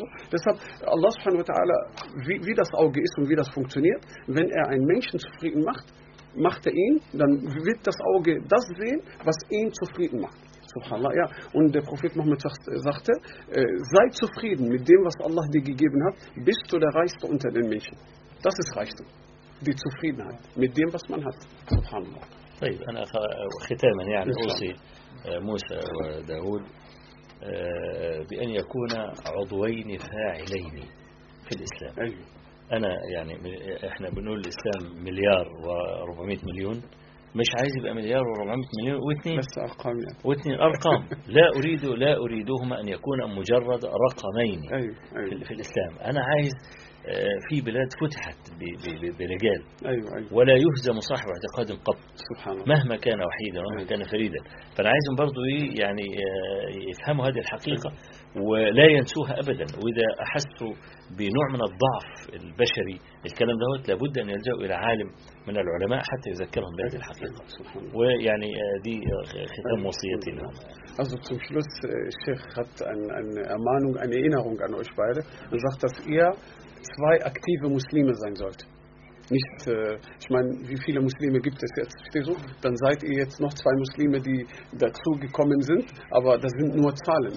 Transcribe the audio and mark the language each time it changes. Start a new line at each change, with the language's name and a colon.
German: Deshalb, Allah subhanahu wa ta'ala, wie das Auge ist und wie das funktioniert, wenn er einen Menschen zufrieden macht, macht er ihn, dann wird das Auge das sehen, was ihn zufrieden macht. Subhanallah, ja. Und der Prophet Muhammad sagte, sei zufrieden mit dem, was Allah dir gegeben hat, bist du der Reichste unter den Menschen. Das ist Reichtum. Die Zufriedenheit mit dem, was man hat. Subhanallah.
Arabic: طيب انا ختاما يعني اوصي موسى وداود بأن يكون عضوين فاعلين في الإسلام. أنا يعني إحنا بنقول الإسلام مليار وربعمية مليون مش عايز يبقى مليار وربعمية مليون واثنين أرقام لا أريد أريدهما أن يكون مجرد رقمين في الإسلام. أنا عايز في بلاد فتحت برجال ولا يهزم صاحب اعتقاد قط مهما كان وحيدا ومهما كان فريدا فانا عايزهم برضو يعني يفهموا هذه الحقيقة ولا ينسوها ابدا واذا احسوا بنوع من الضعف البشري الكلام ده لابد ان يلجأوا الى عالم من العلماء حتى يذكرهم بهذه الحقيقة ويعني دي ختام وصيتي لهم.
German: Also zum Schluss, Sheikh hat eine Ermahnung, eine Erinnerung an euch beide und sagt, dass ihr zwei aktive Muslime sein sollt. Nicht, ich meine, wie viele Muslime gibt es jetzt? Verstehst du? Dann seid ihr jetzt noch zwei Muslime, die dazu gekommen sind, aber das sind nur Zahlen.